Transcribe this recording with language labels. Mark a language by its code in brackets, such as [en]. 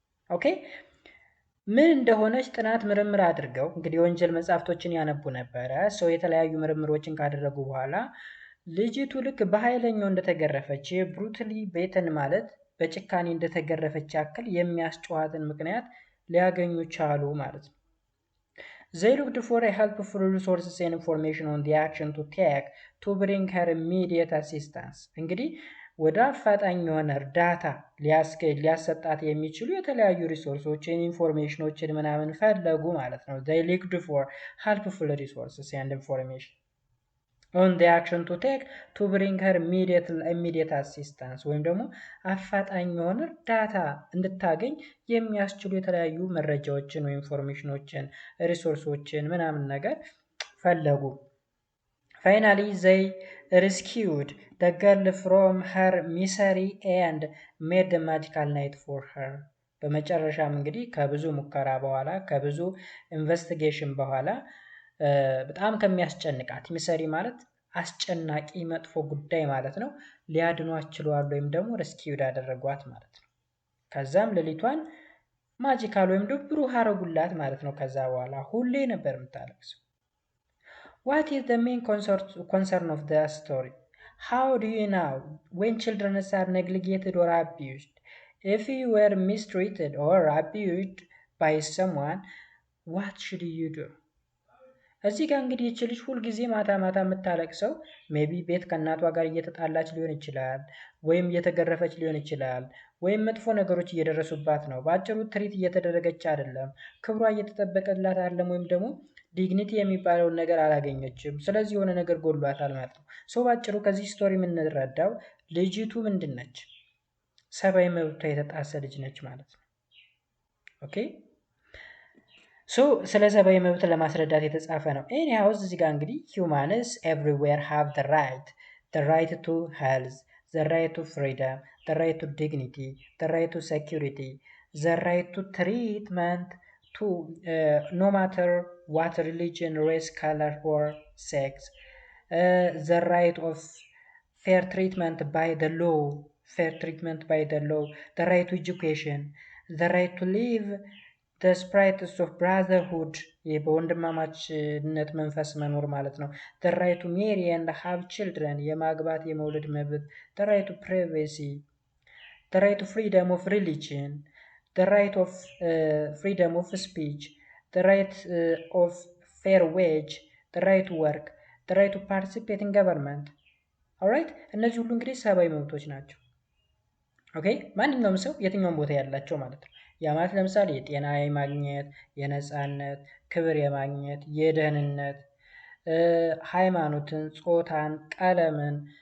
[am] ኦኬ ምን እንደሆነች ጥናት ምርምር አድርገው እንግዲህ የወንጀል መጽሐፍቶችን ያነቡ ነበረ። ሰው የተለያዩ ምርምሮችን ካደረጉ በኋላ ልጅቱ ልክ በኃይለኛው እንደተገረፈች ብሩትሊ ቤተን ማለት በጭካኔ እንደተገረፈች ያክል የሚያስጨዋትን ምክንያት ሊያገኙ ቻሉ ማለት ነው። [en] They looked for a helpful resources and information on the action to take to bring her immediate assistance. [am] እንግዲህ ወደ አፋጣኝ የሆነ እርዳታ ሊያሰጣት የሚችሉ የተለያዩ ሪሶርሶችን ኢንፎርሜሽኖችን ምናምን ፈለጉ ማለት ነው። [en] They looked for helpful resources and information on the action to take to bring her immediate assistance [am] ወይም ደግሞ አፋጣኝ የሆነ እርዳታ እንድታገኝ የሚያስችሉ የተለያዩ መረጃዎችን ወይ ኢንፎርሜሽኖችን ሪሶርሶችን ምናምን ነገር ፈለጉ። [en] Finally, they rescued the girl from her misery and made a magical night for her. [am] በመጨረሻም እንግዲህ ከብዙ ሙከራ በኋላ ከብዙ ኢንቨስቲጌሽን በኋላ በጣም ከሚያስጨንቃት ሚሰሪ ማለት አስጨናቂ መጥፎ ጉዳይ ማለት ነው ሊያድኗት ችለዋል ወይም ደግሞ ሬስኪውድ አደረጓት ማለት ነው። ከዛም ሌሊቷን ማጂካል ወይም ደግሞ ብሩህ አረጉላት ማለት ነው። ከዛ በኋላ ሁሌ ነበር የምታለቅሰው። [en] What is the main concern of the story? How do you know when children are neglected or abused? If you were mistreated or abused by someone, what should you do? [am] እዚህ ጋር እንግዲህ ይህች ልጅ ሁልጊዜ ማታ የምታለቅሰው ሜቢ ቤት ከእናቷ ጋር እየተጣላች ሊሆን ይችላል፣ ወይም እየተገረፈች ሊሆን ይችላል፣ ወይም መጥፎ ነገሮች እየደረሱባት ነው። በአጭሩ ትሪት እየተደረገች አይደለም፣ ክብሯ እየተጠበቀላት አይደለም፣ ወይም ደግሞ ዲግኒቲ የሚባለውን ነገር አላገኘችም። ስለዚህ የሆነ ነገር ጎሏታል ማለት ነው። ሰው በአጭሩ ከዚህ ስቶሪ የምንረዳው ልጅቱ ምንድን ነች? ሰብአዊ መብቷ የተጣሰ ልጅ ነች ማለት ነው። ኦኬ ሶ ስለ ሰብአዊ መብት ለማስረዳት የተጻፈ ነው። ኤኒሃውስ እዚህ ጋር እንግዲህ [en] humans everywhere have the right to health, the right to freedom, the right to dignity, the right to security, the right to treatment to no matter what religion, race, color or sex, the right of fair treatment by the law, the right to education, the right to live the spirits of brotherhood [am] በወንድማማችነት መንፈስ መኖር ማለት ነው። [en] the right to marry and have children [am] የማግባት የመውለድ መብት፣ [en] the right to privacy, the right to freedom of religion, the right of freedom of speech, the right of fair wage, the right to work, the right to participate in government. [am] alright እነዚህ ሁሉ እንግዲህ ሰብአዊ መብቶች ናቸው። ኦኬ ማንኛውም ሰው የትኛውም ቦታ ያላቸው ማለት ነው። ያ ማለት ለምሳሌ የጤና የማግኘት፣ የነፃነት፣ ክብር የማግኘት፣ የደህንነት፣ ሃይማኖትን፣ ጾታን፣ ቀለምን፣